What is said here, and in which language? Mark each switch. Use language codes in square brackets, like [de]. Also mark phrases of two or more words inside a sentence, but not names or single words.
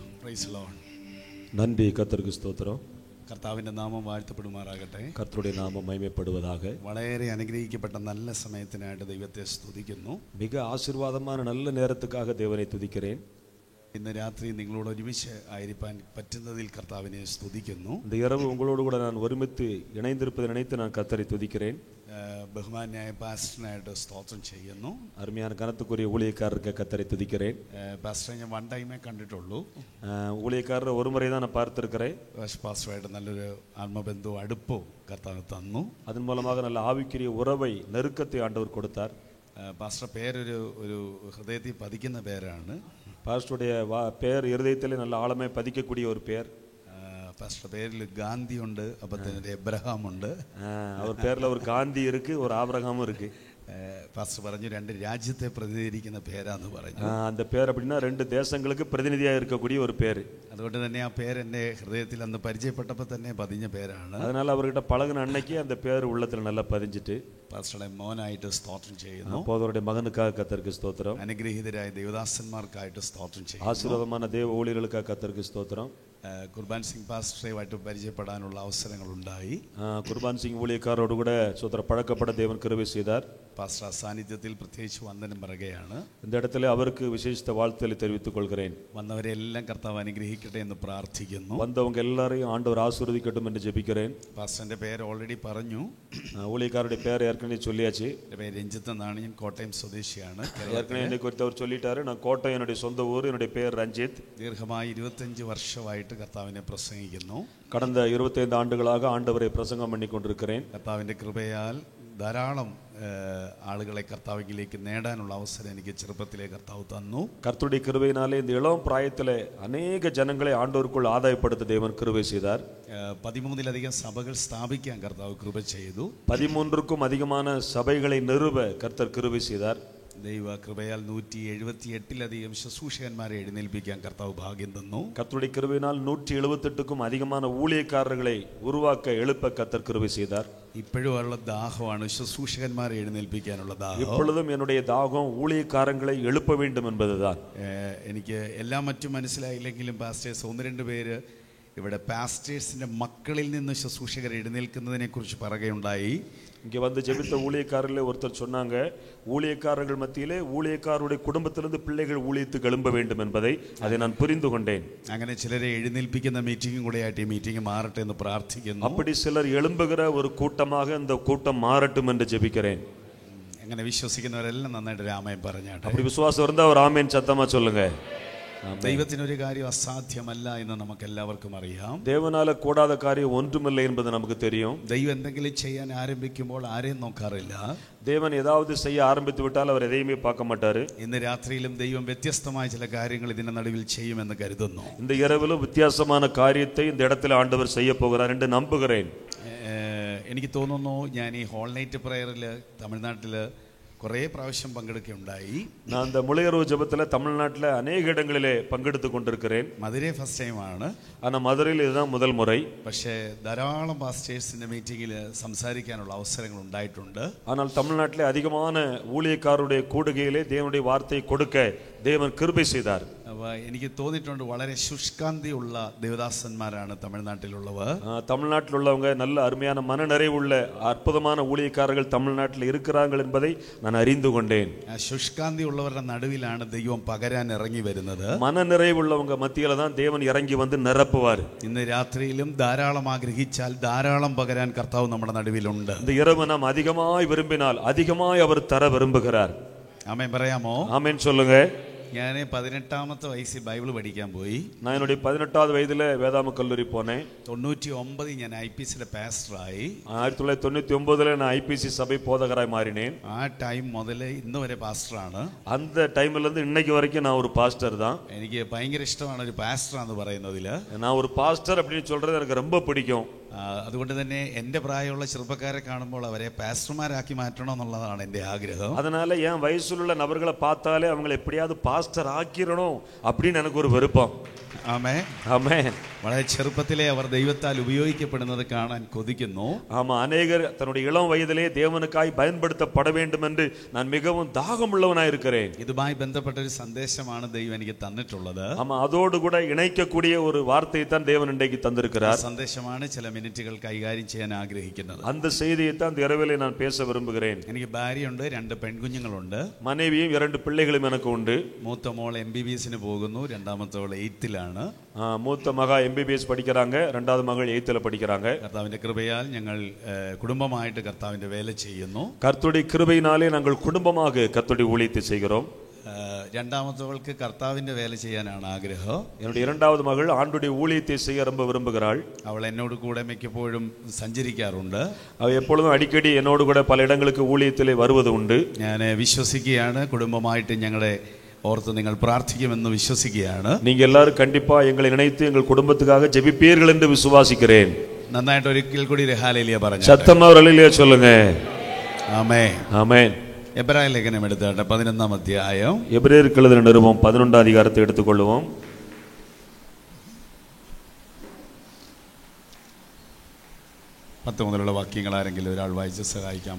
[en] Praise Lord. [ml] നന്ദി കർത്തർക്ക് സ്തോത്രം. കർത്താവിൻ്റെ നാമം വാഴ്ത്തപ്പെടുമാറാകട്ടെ. കർത്തരുടെ നാമം മഹിമപ്പെടുവதாக. വളരെ അനുഗ്രഹിക്കപ്പെട്ട നല്ല സമയത്തിനായിട്ട് ദൈവത്തെ സ്തുതിക്കുന്നു. [ta] மிக ஆசீர்வாதமான நல்ல நேரத்துக்காக தேவனை துதிக்கிறேன். [ml] ഇന്ന് രാത്രി നിങ്ങളോട് ഒരുമിച്ച് ആയിരിക്കാൻ പറ്റുന്നതിൽ കർത്താവിനെ സ്തുതിക്കുന്നു. [ta] இந்த இரவு உங்களோடு கூட நான் ஒருமித்து இணைந்திருப்பதை நினைத்து நான் கர்த்தரை துதிக்கிறேன். [ml] ബഹുമാന്യായ പാസ്റ്ററിനായിട്ട് സ്തോത്രം ചെയ്യുന്നു. [ta] அருமையான கனத்துக்குரிய ஊழியக்காரருக்கு கர்த்தரை துதிக்கிறேன். [ml] പാസ്റ്ററെ ഞാൻ [en] one time [ml] കണ്ടിട്ടുള്ളൂ. [ta] ஊழியக்காரரை ஒரு முறை தான் நான் பார்த்திருக்கிறேன். [ml] പാസ്റ്ററുമായിട്ട് നല്ലൊരു ആത്മബന്ധവും അടുപ്പവും കർത്താവ് തന്നു. [ta] அதன் மூலமாக நல்ல ஆவிக்குரிய உறவை நெருக்கத்தை ஆண்டவர் கொடுத்தார். [ml] പാസ്റ്റർ പേരൊരു ഹൃദയത്തിൽ പതിക്കുന്ന പേരാണ്. [ta] பாஸ்டருடைய பேர் இருதயத்திலே நல்ல ஆழமே பதிக்கக்கூடிய ஒரு பேர். [ml] പാസ്റ്റർ പേരിൽ ഗാന്ധി ഉണ്ട്, അപ്പത്തേന് എബ്രഹാം ഉണ്ട്. [ta] அவர் பேர்ல ஒரு காந்தி இருக்கு, ஒரு ஆபிரகாமும் இருக்கு. [ml] പാസ്റ്റർ പറഞ്ഞു രണ്ട് രാജ്യത്തെ പ്രതിനിധീകരിക്കുന്ന പേരാന്ന് പറഞ്ഞു. [ta] அந்த பேர் அப்படின்னா ரெண்டு தேசங்களுக்கு பிரதிநிதியாக இருக்கக்கூடிய ஒரு பேர். [ml] അതുകൊണ്ട് തന്നെ ആ പേര് എൻ്റെ ഹൃദയത്തിൽ അന്ന് പരിചയപ്പെട്ടപ്പോൾ തന്നെ പതിഞ്ഞ പേരാണ്. [ta] அதனால அவர்கிட்ட பழகின அன்னைக்கு அந்த பேர் உள்ளத்துல நல்லா பதிஞ்சிட்டு [ml] പാസ്റ്ററുടെ മോനായിട്ട് സ്തോത്രം ചെയ്യുന്നു. [ta] அப்போதோடைய மகனுக்காக கர்த்தருக்கு ஸ்தோத்திரம். [ml] അനുഗ്രഹീതരായ ദേവദാസന്മാർക്കായിട്ട് സ്തോത്രം ചെയ്യുന്നു. [ta] ஆசீர்வாதமான தேவ ஊழியர்களுக்காக கர்த்தருக்கு ஸ்தோத்திரம். [ml] കുർബാൻ സിംഗ് പാസ്റ്ററുമായിട്ട് പരിചയപ്പെടാനുള്ള അവസരങ്ങളുണ്ടായി. [ta] குர்பான் சிங் ஊழியக்காரோடு கூட சோதர பழக்கப்பட தேவன் கிருபை செய்தார். [ml] പാസ്റ്റർ സാന്നിധ്യത്തിൽ പ്രത്യേകിച്ച് വന്ദനം പറയുകയാണ്. [ta] இந்த இடத்துல அவருக்கு விசேஷித்த வாழ்த்துக்களை தெரிவித்துக் கொள்கிறேன். [ml] വന്നവരെല്ലാം കർത്താവ് അനുഗ്രഹിക്കട്ടെ എന്ന് പ്രാർത്ഥിക്കുന്നു. [ta] வந்தவங்க எல்லாரையும் ஆண்டவர் ஆசீர்வதிக்கட்டும் என்று ஜெபிக்கிறேன். [ml] പാസ്റ്ററിന്റെ പേര് ഓൾറെഡി പറഞ്ഞു. [ta] ஊழியக்காரருடைய பேர் ஏற்கனவே சொல்லியாச்சு. [ml] എൻ്റെ പേര് രഞ്ജിത്ത് എന്നാണ്. ഞാൻ കോട്ടയം സ്വദേശിയാണ്. [ta] ஏற்கனவே என்னை குறித்து அவர் சொல்லிட்டாரு. நான் கோட்டை என்னுடைய சொந்த ஊர். என்னுடைய பேர் ரஞ்சித். [ml] ദീർഘമായി 25 വർഷമായിട്ട് കർത്താവിനെ പ്രസംഗിക്കുന്നു. [ta] கடந்த 25 ஆண்டுகளாக ஆண்டவரை பிரசங்கம் பண்ணி கொண்டிருக்கிறேன். [ml] കർത്താവിൻ്റെ കൃപയാൽ ധാരാളം ആളുകളെ കർത്താവിലേക്ക് നേടാനുള്ള അവസരം എനിക്ക് ചെറുപ്പത്തിലെ കർത്താവ് തന്നു. [ta] கர்த்தருடைய கிருபையினாலே இந்த இளம் பிராயத்திலே அநேக ஜனங்களை ஆண்டவருக்குள் ஆதாயப்படுத்த தேவன் கிருபை செய்தார். [ml] 13 സഭകൾ സ്ഥാപിക്കാൻ കർത്താവ് കൃപ ചെയ്തു. [ta] 13க்கும் அதிகமான சபைகளை நிறுவ கர்த்தர் கிருபை செய்தார். [ml] ദൈവ കൃപയാൽ 178 ശുശ്രൂഷകന്മാരെ എഴുന്നേൽപ്പിക്കാൻ കർത്താവ് ഭാഗ്യം തന്നു. [ta] கர்த்தருடைய கிருபையினால் 178க்கும் அதிகமான ஊழியக்காரர்களை உருவாக்க எழுப்ப கர்த்தர் கிருபை செய்தார். [ml] ഇപ്പോഴും ഉള്ള ദാഹമാണ് ശുശ്രൂഷകന്മാരെ എഴുന്നേൽപ്പിക്കാനുള്ള ദാഹം. [ta] இப்பொழுதும் என்னுடைய தாகம் ஊழியக்காரங்களை எழுப்ப வேண்டும் என்பதுதான். [ml] എനിക്ക് എല്ലാം മറ്റും മനസ്സിലായില്ലെങ്കിലും പാസ്റ്റേഴ്സ് 1-2 പേര് ഇവിടെ പാസ്റ്റേഴ്സിന്റെ മക്കളിൽ നിന്ന് ശുശ്രൂഷകർ എഴുന്നേൽക്കുന്നതിനെ കുറിച്ച് പറയുകയുണ്ടായി. [ta] இங்கே வந்து ஜெபித்த ஊழியக்காரர்களே ஒருத்தர் சொன்னாங்க, ஊழியக்காரர்கள் மத்தியிலே ஊழியக்காரருடைய குடும்பத்திலிருந்து பிள்ளைகள் ஊழியத்துக்கு எழும்ப வேண்டும் என்பதை அதை நான் புரிந்து கொண்டேன். [ml] അങ്ങനെ ചിലരെ എഴുന്നേൽപ്പിക്കുന്ന മീറ്റിംഗും കൂടെ ആയിട്ട് ഈ മീറ്റിംഗ് മാറട്ടെ എന്ന് പ്രാർത്ഥിക്കുന്നു. [ta] அப்படி சிலர் எழும்புகிற ஒரு கூட்டமாக இந்த கூட்டம் மாறட்டும் என்று ஜெபிக்கிறேன். [ml] അങ്ങനെ വിശ്വസിക്കുന്നവരെല്ലാം നന്നായിട്ട് രാമൻ പറഞ്ഞാട്ടെ. [ta] அப்படி விசுவாசம் இருந்தா ஒரு ஆமென் சத்தமா சொல்லுங்க. [ml] ദൈവത്തിനൊരു കാര്യം അസാധ്യമല്ല എന്ന് നമുക്ക് എല്ലാവർക്കും അറിയാം. [ta] தேவனால கூடாத காரியம் ஒன்றுமில்லை என்பது நமக்கு தெரியும். [ml] ദൈവം എന്തെങ്കിലും ചെയ്യാൻ ആരംഭിക്കുമ്പോൾ ആരെയും നോക്കാറില്ല. [ta] தேவன் ஏதாவது செய்ய ஆரம்பித்து விட்டால் அவர் எதையுமே பார்க்க மாட்டாரு. [ml] ഇന്ന് രാത്രിയിലും ദൈവം വ്യത്യസ്തമായ ചില കാര്യങ്ങൾ ഇതിന്റെ നടുവിൽ ചെയ്യുമെന്ന് കരുതുന്നു. [ta] இந்த இரவிலும் வித்தியாசமான காரியத்தை இந்த இடத்துல ஆண்டவர் செய்ய போகிறார் என்று நம்புகிறேன். [ml] എനിക്ക് തോന്നുന്നു ഞാൻ ഈ [en] whole night prayer [ml] തമിഴ്നാട്ടിൽ കുറേ പ്രാവശ്യം പങ്കെടുക്കുകയുണ്ടായി. [ta] நான் இந்த முளையரவு ஜெபத்துல தமிழ்நாட்டில் அநேக இடங்களிலே பங்கெடுத்து கொண்டிருக்கிறேன். [ml] മധുരൈ [en] first time. [ta] ஆனால் மதுரையில் இதுதான் முதல் முறை. [ml] പക്ഷേ ധാരാളം പാസ്റ്റേഴ്സിന്റെ മീറ്റിംഗിൽ സംസാരിക്കാനുള്ള അവസരങ്ങൾ ഉണ്ടായിട്ടുണ്ട്. [ta] ஆனால் தமிழ்நாட்டிலே அதிகமான ஊழியக்காரருடைய கூடுகையிலே தேவனுடைய வார்த்தையை கொடுக்க தேவன் கிருபை செய்தார். [ml] അപ്പോൾ എനിക്ക് തോന്നിയിട്ടുണ്ട് വളരെ ശുഷ്കാന്തിയുള്ള ദേവദാസന്മാരാണ് തമിഴ്നാട്ടിലുള്ളവർ. [ta] தமிழ்நாட்டிலுள்ளவங்க நல்ல அருமையான மனநிறைவுள்ள அற்புதமான ஊழியக்காரர்கள் தமிழ்நாட்டில் இருக்கிறார்கள் என்பதை நான் அறிந்து கொண்டேன். [ml] ശുഷ്കാന്തി ഉള്ളവരുടെ നടുവിലാണ് ദൈവം പകരാൻ ഇറങ്ങി വരുന്നത്. [ta] மனநிறைவுள்ளவங்க மத்தியில தான் தேவன் இறங்கி வந்து நிரப்புவார். [ml] ഇന്ന് രാത്രിയിലും ധാരാളം ആഗ്രഹിച്ചാൽ ധാരാളം പകരാൻ കർത്താവ് നമ്മുടെ നടുവിലുണ്ട്. [ta] இந்த இரவு நாம் அதிகமாய் விரும்பினால் அதிகமாய் அவர் தர விரும்புகிறார். [ml] ആമേൻ പറയാമോ? [ta] ஆமென் சொல்லுங்க. [ml] ഞാൻ 18ാമത്തെ വയസ്സിൽ ബൈബിൾ പഠിക്കാൻ പോയി. [ta] நான் என்னுடைய 18வது வயதில் வேதாம கல்லூரி போனேன். [ml] 99 ഞാൻ IPCയുടെ പാസ്റ്ററായി. [ta] 1999 நான் IPC சபை போதகராய் மாறினேன். [ml] ആ ടൈം മുതൽ ഇന്ന് വരെ പാസ്റ്ററാണ്. [ta] அந்த டைம்ல இருந்து இன்னைக்கு வரைக்கும் நான் ஒரு பாஸ்டர் தான். [ml] എനിക്ക് ഭയങ്കര ഇഷ്ടമാണ് ഒരു പാസ്റ്ററാന്ന് പറയുന്നതിൽ. [ta] நான் ஒரு பாஸ்டர் அப்படின்னு சொல்றது எனக்கு ரொம்ப பிடிக்கும். [ml] അതുകൊണ്ട് തന്നെ എൻ്റെ പ്രായമുള്ള ചെറുപ്പക്കാരെ കാണുമ്പോൾ അവരെ പാസ്റ്റർമാരാക്കി മാറ്റണം എന്നുള്ളതാണ് എൻ്റെ ആഗ്രഹം. [ta] அதனால என் வயசுள்ள நபர்களை பார்த்தாலே அவங்களை எப்படியாவது பாஸ்டர் ஆக்கிரணும் அப்படின்னு எனக்கு ஒரு விருப்பம். [ml] ആമേൻ. [ta] ஆமென். [ml] വളരെ ചെറുപ്പത്തിലെ അവർ ദൈവത്താൽ ഉപയോഗിക്കപ്പെടുന്നത് കാണാൻ കൊതിക്കുന്നു. [ta] ஆமா, அநேகர் தன்னுடைய இளம் வயதிலே தேவனுக்காய் பயன்படுத்தப்பட வேண்டும் என்று நான் மிகவும் தாகமுள்ளவனாய் இருக்கிறேன். [ml] ഇതുമായി ബന്ധപ്പെട്ട ഒരു സന്ദേശമാണ് ദൈവം എനിക്ക് തന്നിട്ടുള്ളത്. [ta] ஆமா, அதோடு கூட இணைக்கக்கூடிய ஒரு வார்த்தையை தான் தேவன் இன்றைக்கு தந்திருக்கிறார். [ml] സന്ദേശമാണ് ചില മിനിറ്റുകൾ കൈകാര്യം ചെയ്യാൻ ആഗ്രഹിക്കുന്നത്. [ta] அந்த செய்தியை தான் இந்த இரவிலே நான் பேச விரும்புகிறேன். [ml] എനിക്ക് ഭാര്യയുണ്ട്, 2 പെൺകുഞ്ഞുങ്ങളുണ്ട്, [ta] மனைவியும் 2 பிள்ளைகளும் எனக்கு உண்டு. [ml] മൂത്ത മോൾ MBBSന് പോകുന്നു, രണ്ടാമത്തോൾ 8th-ലാണ്. [ta] மூத்த மகா MBBS படிக்கிறாங்க, இரண்டாவது மகள் 8th படிக்கிறாங்க. [ml] കർത്താവിന്റെ കൃപയാൽ ഞങ്ങൾ കുടുംബമായിട്ട് കർത്താവിന്റെ വേല ചെയ്യുന്നു. [ta] கர்த்தருடைய கிருபையினாலே நாங்கள் குடும்பமாக கர்த்தருடைய ஊழியத்தை செய்கிறோம். [ml] രണ്ടാമത്തവൾക്ക് കർത്താവിന്റെ വേല ചെയ്യാനാണ് ആഗ്രഹം. [ta] என்னுடைய இரண்டாவது மகள் ஆண்டுடைய ஊழியத்தை செய்ய ரொம்ப விரும்புகிறாள். [ml] അവൾ എന്നോട് കൂടെ മിക്കപ്പോഴും സഞ്ചരിക്കാറുണ്ട്. [ta] அவ எப்பொழுதும் அடிக்கடி என்னோடு கூட பல இடங்களுக்கு ஊழியத்திலே வருவது உண்டு. [ml] ഞാൻ വിശ്വസിക്കുകയാണ്, കുടുംബമായിട്ട് ഞങ്ങളെ ഓർത്ത് നിങ്ങൾ പ്രാർത്ഥിക്കുമെന്ന് വിശ്വസിക്കുകയാണ്. [ta] நீங்க எல்லாரும் கண்டிப்பா எங்களை நினைத்து எங்கள் குடும்பத்துக்காக ஜெபிப்பீர்கள் என்று விசுவாசிக்கிறேன். [ml] നന്നായിട്ട് ഒരിക്കൽ കൂടി ഹല്ലേലൂയ പറഞ്ഞു. [ta] சத்தமா ஹல்லேலூயா சொல்லுங்க. [ml] ആമേൻ. [ta] ஆமென். [ml] എബ്രായ ലേഖനം എടുത്താട്ടെ, 11-ാം അധ്യായം. [ta] எபிரேயருக்கு எழுதின நிருபம் 11ஆம் அதிகாரத்தை எடுத்துக்கொள்வோம். [ml] 10 മുതലുള്ള വാക്യങ്ങൾ ആരെങ്കിലും ഒരാൾ വായിച്ച് സഹായിക്കാമോ?